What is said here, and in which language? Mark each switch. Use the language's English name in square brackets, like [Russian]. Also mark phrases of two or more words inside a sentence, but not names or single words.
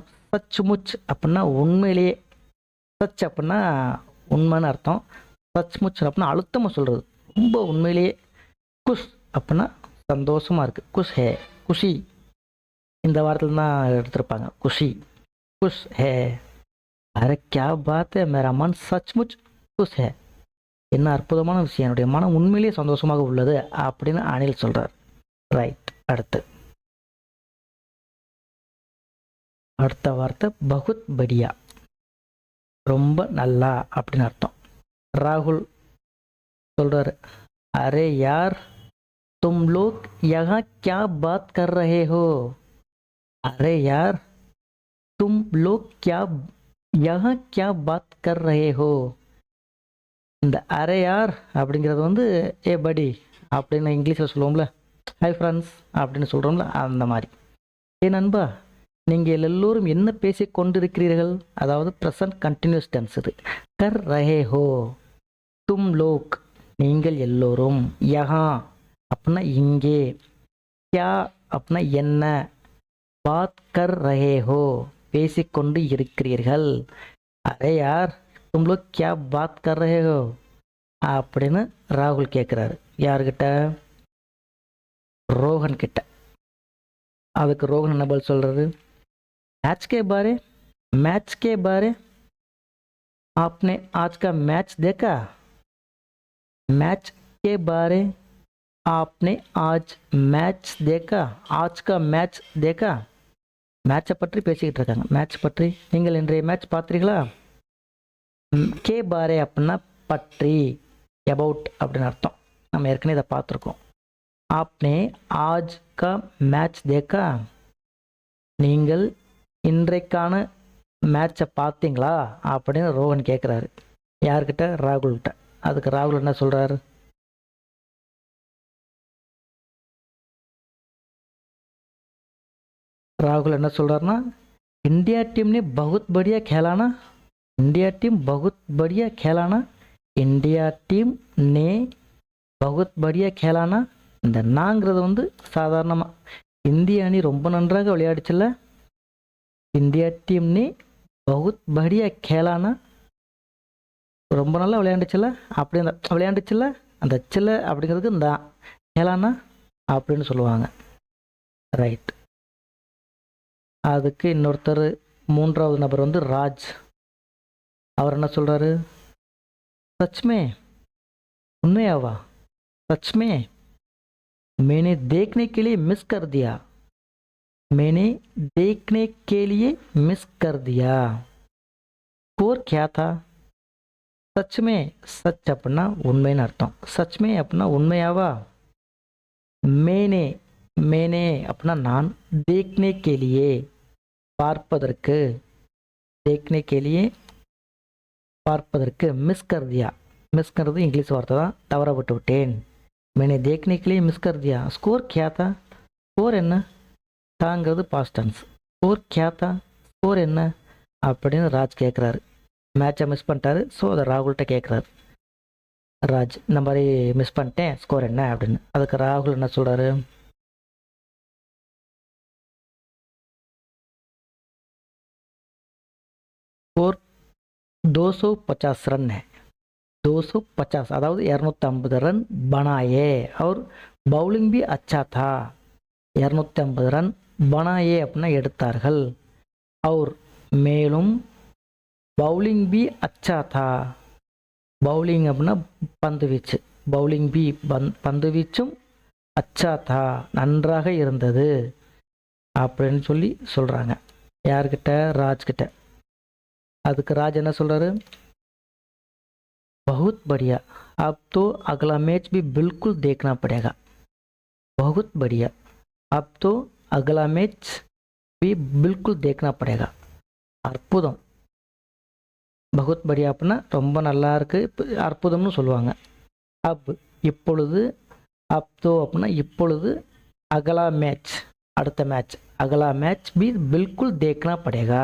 [Tamil] சச்முச் அப்படின்னா உண்மையிலேயே, சச் அப்படின்னா உண்மைன்னு அர்த்தம். சச்முச் அப்படின்னா அழுத்தமாக சொல்கிறது, ரொம்ப உண்மையிலேயே. குஷ் அப்படின்னா சந்தோஷமாக இருக்குது. [Hindi] खुश है, [Tamil] குஷி, இந்த வாரத்தில் தான் எடுத்திருப்பாங்க. [Hindi] खुशी, खुश है. அரே क्या बात है, मेरा मन सचमुच खुश है. [Tamil] என்ன அற்புதமான விஷயம், என்னுடைய மனம் உண்மையிலேயே சந்தோஷமாக உள்ளது அப்படின்னு அனில் சொல்றார். ரைட். அடுத்த வார்த்தை [Hindi] बहुत बढ़िया, [Tamil] ரொம்ப நல்லா அப்படின்னு அர்த்தம். [Hindi] ராகுல் சொல்றாரு, अरे यार तुम लोग यहाँ क्या बात कर रहे हो. अरे यार तुम लोग क्या यहाँ क्या बात कर रहे हो. [Tamil] இந்த [Hindi] अरे यार [Tamil] அப்படிங்கிறது வந்து [English] hey buddy [Tamil] அப்படின்னு இங்கிலீஷில் சொல்லுவோம்ல, [English] hi friends [Tamil] அப்படின்னு சொல்கிறோம்ல, அந்த மாதிரி. ஏ நண்பா, நீங்கள் எல்லோரும் என்ன பேசி கொண்டிருக்கிறீர்கள், அதாவது [English] present continuous tense [Tamil] இது. [Hindi] कर रहे हो, तुम लोग [Tamil] நீங்கள் எல்லோரும், யஹா அப்படின்னா இங்கே, கியா அப்படின்னா என்ன, [Hindi] बात कर रहे हो [Tamil] பேசிக்கொண்டு இருக்கிறீர்கள். [Hindi] अरे यार तुम लोग क्या बात कर रहे हो [Tamil] அப்படின்னு ராகுல் கேட்குறாரு. யார்கிட்ட? ரோஹன் கிட்ட. அதுக்கு ரோஹன் என்ன பதில் சொல்றாரு? [Hindi] मैच के बारे, मैच के बारे, आपने आज का मैच देखा. मैच के बारे, आपने आज मैच देखा, आज का मैच देखा. [Tamil] மேட்சை பற்றி பேசிக்கிட்டு இருக்காங்க. மேட்ச் பற்றி, நீங்கள் இன்றைய மேட்ச் பார்த்தீங்களா? [Hindi] के बारे [Tamil] அப்படின்னா பற்றி, அபவுட் அப்படின்னு அர்த்தம். நம்ம ஏற்கனவே இதை பார்த்துருக்கோம். [Hindi] आपने आज का मैच देखा, [Tamil] நீங்கள் இன்றைக்கான மேட்சை பார்த்தீங்களா அப்படின்னு ரோஹன் கேட்குறாரு. யார்கிட்ட? ராகுல்கிட்ட. அதுக்கு ராகுல் என்ன சொல்கிறாரு? राहुल என்ன சொல்றாருன்னா, [Hindi] इंडिया टीम ने बहुत बढ़िया खेला ना, इंडिया टीम बहुत बढ़िया खेला ना, इंडिया टीम ने बहुत बढ़िया खेला ना. [Tamil] இந்த நாங்கிறது வந்து சாதாரணமாக இந்திய அணி ரொம்ப நன்றாக விளையாடுச்சுல்ல. [Hindi] इंडिया टीम ने बहुत बढ़िया खेला ना, [Tamil] ரொம்ப நல்லா விளையாண்டுச்சுல, அப்படி அந்த விளையாண்டுச்சுல, அந்த சில அப்படிங்கிறதுக்கு இந்த கேலானா அப்படின்னு சொல்லுவாங்க. ரைட். அதுக்கு இன்னொருத்தர், மூன்றாவது நபர் வந்து ராஜ். அவர் என்ன சொல்கிறாரு? சச்மே, உண்மையாவா? [Hindi] सच में, मैंने देखने के लिए मिस कर दिया. मैंने देखने के लिए मिस कर दिया. स्कोर क्या था? सच में. सच अपना [Tamil] உண்மைன்னு அர்த்தம். [Hindi] सच में अपना உண்மையாவா? मैंने. मैंने अपना நான். देखने के लिए [Tamil] பார்ப்பதற்கு. [Hindi] देखने के लिए [Tamil] பார்ப்பதற்கு. [Hindi] மிஸ் कर दिया. [Tamil] மிஸ்ங்கிறது இங்கிலீஷ் வார்த்தை தான், தவற விட்டு விட்டேன். [Hindi] मैंने देखने के लिए मिस कर दिया. स्कोर क्या था? [Tamil] ஸ்கோர் என்ன? தாங்கிறது பாஸ்ட் டென்ஸ். [Hindi] ஸ்கோர் क्या था? [Tamil] ஸ்கோர் என்ன அப்படின்னு ராஜ் கேட்குறாரு. மேட்சை மிஸ் பண்ணிட்டாரு. ஸோ அதை ராகுல்கிட்ட கேட்குறாரு. ராஜ் இந்த மாதிரி மிஸ் பண்ணிட்டேன், ஸ்கோர் என்ன அப்படின்னு. அதுக்கு ராகுல் என்ன சொல்கிறாரு? [Hindi] स्कोर 250 रन है. 250 அதாவது 250 ரன் बनाए और பவுலிங் भी अच्छा था. [Tamil] 250 ரன் बनाए அப்படின்னா எடுத்தார்கள். [Hindi] और மேலும் பவுலிங் भी अच्छा था. [Tamil] பவுலிங் அப்படின்னா பந்து வீச்சு. பவுலிங் பி பந்து வீச்சும் [Hindi] अच्छा था [Tamil] நன்றாக இருந்தது அப்படின்னு சொல்லி சொல்கிறாங்க. யார்கிட்ட? ராஜ்கிட்ட. அதுக்கு ராஜ் என்ன சொல்கிறாரு? [Hindi] बहुत बढ़िया, अब तो अगला मैच भी बिल्कुल देखना पड़ेगा. बहुत बढ़िया, अब तो अगला मैच भी बिल्कुल देखना पड़ेगा. [Tamil] அற்புதம். [Hindi] बहुत बढ़िया [Tamil] அப்படின்னா ரொம்ப நல்லா இருக்கு, அற்புதம்னு சொல்லுவாங்க. அப் இப்பொழுது, [Hindi] अब तो [Tamil] அப்படின்னா இப்பொழுது, [Hindi] अगला मैच [Tamil] அடுத்த மேட்ச், [Hindi] अगला मैच भी बिल्कुल देखना पड़ेगा.